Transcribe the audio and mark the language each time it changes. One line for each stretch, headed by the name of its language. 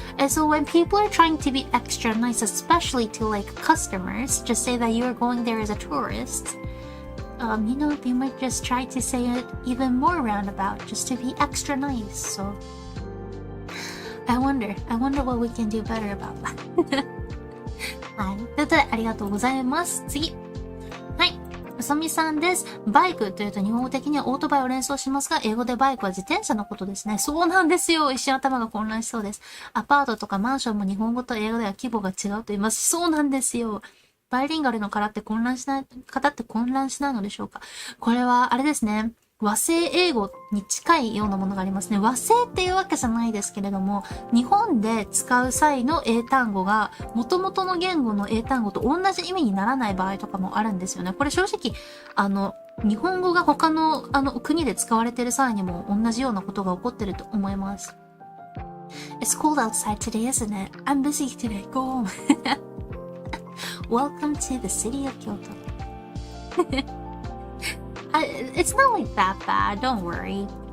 English: And so when people are trying to be extra nice, especially to like customers, just say that you are going there as a tourist, you know, they might just try to say it even more roundabout, just to be extra nice. So I wonder what we can do better about that.
Japanese: はい。ということで、ありがとうございます。次。はい。うさみさんです。バイクというと日本語的にはオートバイを連想しますが、英語でバイクは自転車のことですね。そうなんですよ。一瞬頭が混乱しそうです。アパートとかマンションも日本語と英語では規模が違うと言います。そうなんですよ。バイリンガルの方って混乱しないのでしょうか。これはあれですね。和製英語に近いようなものがありますね。和製っていうわけじゃないですけれども、日本で使う際の英単語が元々の言語の英単語と同じ意味にならない場合とかもあるんですよね。これ正直、日本語が他の国で使われている際にも同じようなことが起こってると思います。
English: It's cold outside today, isn't it? I'm busy today. Go home. Welcome to the city of Kyoto. It's not like that bad, don't worry.